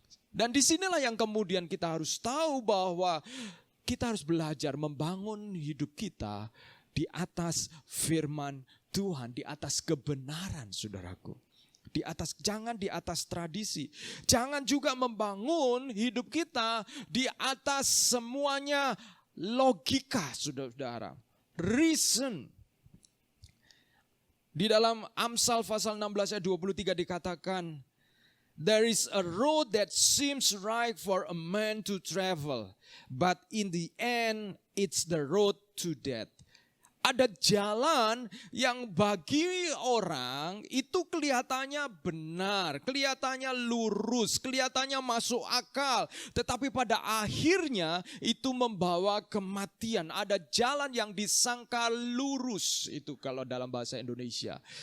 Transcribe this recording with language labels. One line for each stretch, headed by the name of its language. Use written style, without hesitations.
Indonesian: Dan disinilah yang kemudian kita harus tahu bahwa kita harus belajar membangun hidup kita di atas firman Tuhan, di atas kebenaran, saudaraku. Jangan di atas tradisi. Jangan juga membangun hidup kita di atas semuanya logika, saudara-saudara.
English: Reason.
Indonesian: Di dalam Amsal pasal 16 ayat 23 dikatakan,
English: there is a road that seems right for a man to travel, but in the end it's the road to death.
Indonesian: Ada jalan yang bagi orang itu kelihatannya benar, kelihatannya lurus, kelihatannya masuk akal. Tetapi pada akhirnya itu membawa kematian. Ada jalan yang disangka lurus, itu kalau dalam bahasa Indonesia.